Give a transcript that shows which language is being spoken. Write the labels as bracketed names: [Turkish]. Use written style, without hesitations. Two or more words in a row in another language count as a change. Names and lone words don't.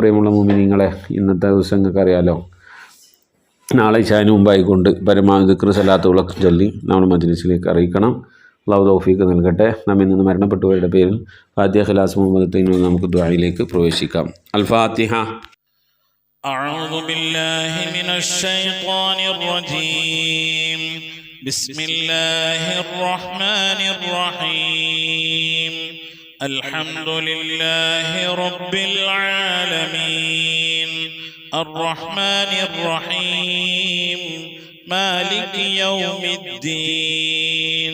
[Malayalam] പ്രിയമുള്ള മുഅ്മിനീങ്ങളെ, ഇന്നത്തെ ദിവസം നിങ്ങൾക്ക് അറിയാലോ, നാളെ ഇശാന് മുമ്പായിക്കൊണ്ട് പരമാവധി ദിക്ർ സലാത്തുകളൊക്കെ ചൊല്ലി നമ്മുടെ മജ്ലിസിലേക്ക് അറിയിക്കണം. അല്ലാഹു തൗഫീഖ് നൽകട്ടെ. നമ്മിൽ നിന്ന് മരണപ്പെട്ടവരുടെ പേരിൽ ഫാത്തിഹ, ഖിലാസ്, മുഹമ്മദ് നമുക്ക് ദുആയിലേക്ക് പ്രവേശിക്കാം. അൽ ഫാത്തിഹ. [Arabic] أعوذ بالله من الشيطان الرجيم. بسم الله الرحمن الرحيم. الحمد لله رب العالمين الرحمن الرحيم مالك يوم الدين.